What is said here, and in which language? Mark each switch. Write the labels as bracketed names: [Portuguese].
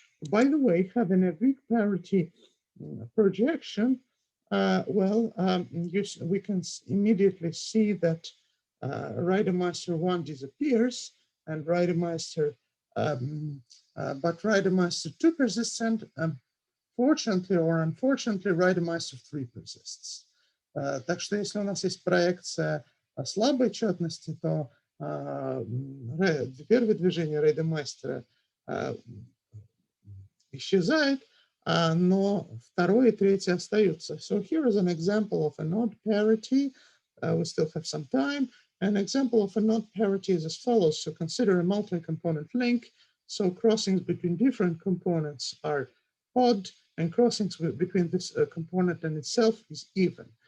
[English] By the way, having a weak parity projection, we can immediately see that Reidemeister 1 disappears, and Reidemeister, but Reidemeister 2 persists, and fortunately or unfortunately, Reidemeister 3 persists. [Russian] Так что если у нас есть проекция слабой четности, то первое движение Рейдемайстера исчезает, но второе и третье остаются. [English] So here is an example of an odd parity. We still have some time. An example of an odd parity is as follows. So consider a multi-component link. So crossings between different components are odd, and crossings between this component and itself is even.